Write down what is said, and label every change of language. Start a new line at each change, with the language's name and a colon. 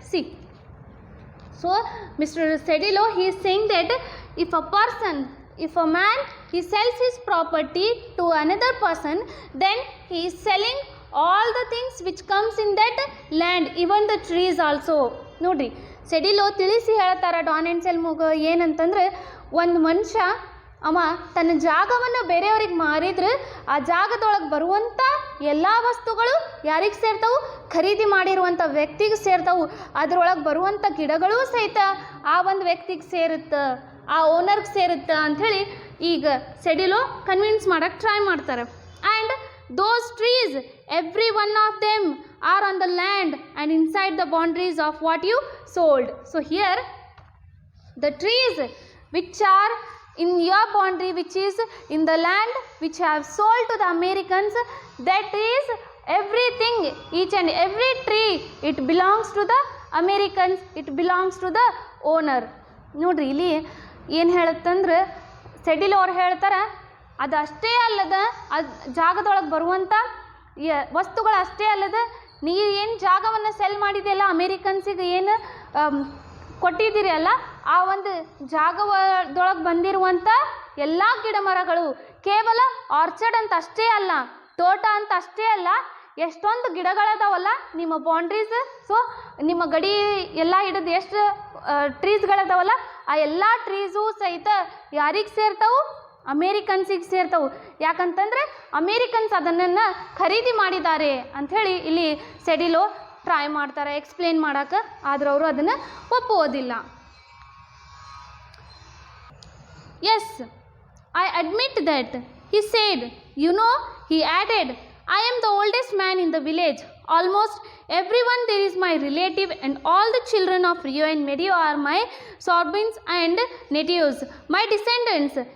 English: See, so Mr. Sedillo, he is saying that if a man, he sells his property to another person, then he is selling all the things which comes in that land, even the trees also.
Kannada: ನೋಡ್ರಿ, ಸೆಡಿಲೋ ತಿಳಿಸಿ ಹೇಳ್ತಾರೆ Don ಎನ್ಸೆಲ್ಮೋಗೆ ಏನಂತಂದ್ರೆ, ಒಂದು ಮನುಷ್ಯ ಅವ ತನ್ನ ಜಾಗವನ್ನು ಬೇರೆಯವ್ರಿಗೆ ಮಾರಿದ್ರೆ ಆ ಜಾಗದೊಳಗೆ ಬರುವಂಥ ಎಲ್ಲ ವಸ್ತುಗಳು ಯಾರಿಗೆ ಸೇರ್ತಾವು? ಖರೀದಿ ಮಾಡಿರುವಂಥ ವ್ಯಕ್ತಿಗೆ ಸೇರ್ತಾವು. ಅದರೊಳಗೆ ಬರುವಂಥ ಗಿಡಗಳೂ ಸಹಿತ ಆ ಒಂದು ವ್ಯಕ್ತಿಗೆ ಸೇರುತ್ತೆ, ಆ ಓನರ್ಗೆ ಸೇರುತ್ತೆ ಅಂಥೇಳಿ ಈಗ ಸೆಡಿಲೋ ಕನ್ವಿನ್ಸ್ ಮಾಡೋಕ್ಕೆ ಟ್ರೈ ಮಾಡ್ತಾರೆ.
English: And those trees, every one of them are on the land and inside the boundaries of what you sold. So here the trees which are in your boundary, which is in the land which you have sold to the Americans, that is everything, each and every tree, it belongs to the Americans, it belongs to the owner.
Kannada: ನೋಡ್ರಿ ಇಲ್ಲಿ ಏನು ಹೇಳುತ್ತಂದ್ರೆ ಸೆಡಿಲ್ ಅವ್ರು ಹೇಳ್ತಾರೆ, ಅದು ಅಷ್ಟೇ ಅಲ್ಲದ ಅದು ಜಾಗದೊಳಗೆ ಬರುವಂಥ ವಸ್ತುಗಳು ಅಷ್ಟೇ ಅಲ್ಲದ ನೀ ಏನು ಜಾಗವನ್ನು ಸೆಲ್ ಮಾಡಿದೆಯಲ್ಲ ಅಮೇರಿಕನ್ಸಿಗೆ ಏನು ಕೊಟ್ಟಿದ್ದೀರಿ ಅಲ್ಲ, ಆ ಒಂದು ಜಾಗದೊಳಗೆ ಬಂದಿರುವಂಥ ಎಲ್ಲ ಗಿಡ ಮರಗಳು ಕೇವಲ ಆರ್ಚರ್ಡ್ ಅಂತ ಅಷ್ಟೇ ಅಲ್ಲ, ತೋಟ ಅಂತ ಅಷ್ಟೇ ಅಲ್ಲ, ಎಷ್ಟೊಂದು ಗಿಡಗಳದಾವಲ್ಲ ನಿಮ್ಮ ಬೌಂಡ್ರೀಸ್, ಸೊ ನಿಮ್ಮ ಗಡಿ ಎಲ್ಲ ಹಿಡಿದು ಎಷ್ಟು ಟ್ರೀಸ್ಗಳದಾವಲ್ಲ ಆ ಎಲ್ಲ ಟ್ರೀಸು ಸಹಿತ ಯಾರಿಗೆ ಸೇರ್ತಾವು? ಅಮೇರಿಕನ್ಸಿಗೆ ಸೇರ್ತಾವು. ಯಾಕಂತಂದರೆ ಅಮೇರಿಕನ್ಸ್ ಅದನ್ನು ಖರೀದಿ ಮಾಡಿದ್ದಾರೆ ಅಂಥೇಳಿ ಇಲ್ಲಿ ಸೆಡಿಲೋ ಟ್ರೈ ಮಾಡ್ತಾರೆ ಎಕ್ಸ್ಪ್ಲೇನ್ ಮಾಡೋಕ್ಕೆ, ಆದ್ರೆ ಅವರು ಅದನ್ನು ಒಪ್ಪುವುದಿಲ್ಲ.
English: Yes, I admit that he said, you know, he added, I am the oldest man in the village. Almost everyone there is my relative, and all the children of Rio and Medio are my sobrins and nephews, my descendants.